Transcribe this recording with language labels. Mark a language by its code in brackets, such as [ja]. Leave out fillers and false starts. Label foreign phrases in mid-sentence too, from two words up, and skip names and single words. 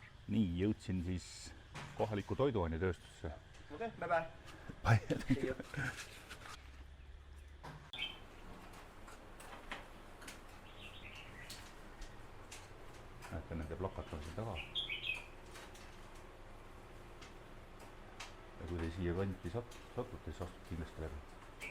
[et] Nii, jõudsin siis kohaliku toiduainetööstusse. [en] Okay, bye-bye. Bye. See you. [et] Näete nende plakatamise taga. Ja kui te siia kanti satute, siis astute kindlasti läbi.